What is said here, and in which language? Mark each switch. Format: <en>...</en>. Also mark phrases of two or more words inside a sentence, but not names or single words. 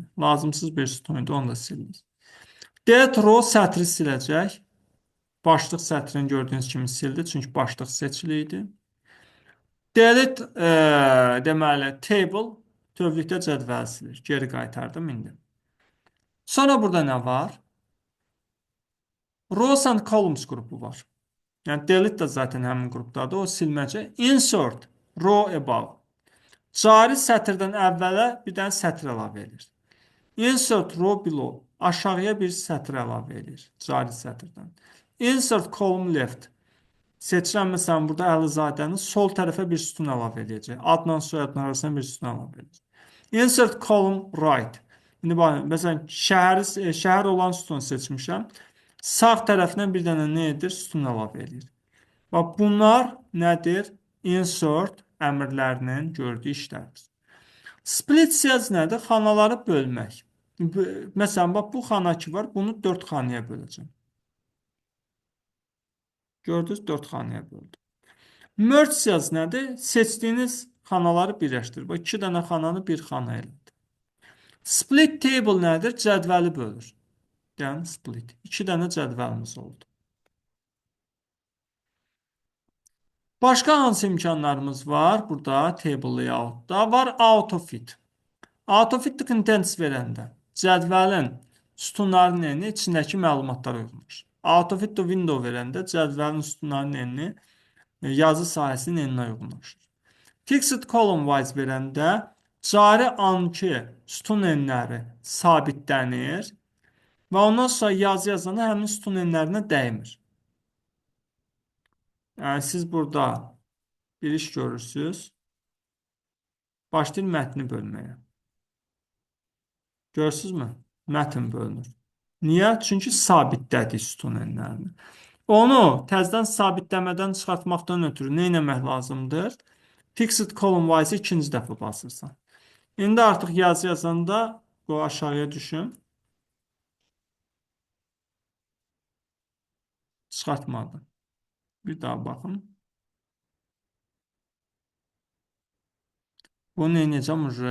<az>Lazımsız bir sütun idi, onu da silinir.</az> <en>Delete row</en> <az>sətri siləcək. Başlıq sətrini gördüyünüz kimi sildi, çünki başlıq seçili idi. Delete deməli table tövlükdə cədvəl silir. Geri qaytardım indi. Sonra burada nə var?</az> <en>Rows and columns qrupu var.</en> <az>Yəni delete də zaten həmin qrupdadır. O silməcək.</az> <en>Insert row above.</en> <az>Cari sətirdən əvvələ bir dənə sətr əlavə edir.</az> <en>Insert row below.</en> <az>Aşağıya bir sətr əlavə edir. Cari sətirdən.</az> <en>Insert column left.</en> <az>Seçirəm, məsələn, burada Əlizadəni sol tərəfə bir sütun əlavə edəcək. Adla soyadla arasına bir sütun əlavə edəcək.</az> <en>Insert column right.</en> <az>İndi baxın, məsələn, şəhər olan sütunu seçmişəm. Sağ tərəfindən bir dənə nə edir? Sütun əlavə edir. Bax, bunlar nədir? Insert əmrlərinin gördüyü işlərdir.</az> <en>Split cells</en> <az>nədir? Xanaları bölmək. Məsələn, bax, bu xana ki var, bunu 4 xanaya böləcəm. Gördünüz, 4 xanaya böldüm.</az> <en>Merge cells nədir?</en> <az>Seçdiyiniz xanaları birləşdirir. 2 dənə xananı bir xana elədi.</az> <en>Split table</en> <az>nədir? Cədvəli bölür. Yəni, split. 2 dənə cədvəlimiz oldu. Başqa hansı imkanlarımız var? Burada</az> <en>table layoutda</en> <az>var autofit.</az> <en>Autofit contents</en> <az>verəndə cədvəlin sütunların eni içindəki məlumatlara uyğunlaşır.</az> <en>Autofit to window</en> <az>verəndə cədvəlin sütunların enini yazı sahəsinin eninə uyğunlaşır.</az> <en>Fixed column wise</en> <az>verəndə Cari anki sütun enləri sabitlənir və ondan sonra yazı yazanda həmin sütun enlərinə dəymir. Yəni siz burada bir iş görürsünüz. Başlayın mətni bölməyə. Görürsünüzmü? Mətn bölünür. Niyə? Çünki sabitlədik sütun enlərini. Onu təzədən sabitləmədən çıxartmaqdan ötürü nə etmək lazımdır?</az> <en>Fixed column wise</en> <az>ikinci dəfə basırsan. İndi artıq yazı yazanda bu aşağıya düşün. Çıxartmadım. Bir daha baxın. Bunu neyəcəm uje?</az>